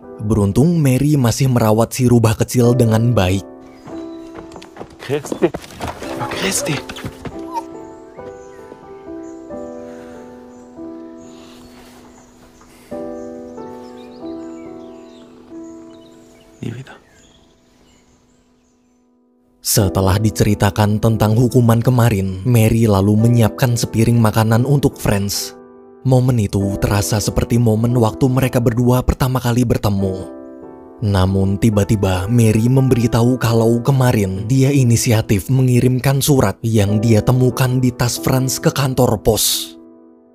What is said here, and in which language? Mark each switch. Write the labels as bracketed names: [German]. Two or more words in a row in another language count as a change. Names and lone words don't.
[Indonesian] Beruntung Mary masih merawat si rubah kecil dengan baik. [German] Christi. Oh, Christi. Nie wieder. [Indonesian] Setelah diceritakan tentang hukuman kemarin, Mary lalu menyiapkan sepiring makanan untuk Franz. Momen itu terasa seperti momen waktu mereka berdua pertama kali bertemu. Namun tiba-tiba Mary memberitahu kalau kemarin dia inisiatif mengirimkan surat yang dia temukan di tas Franz ke kantor pos.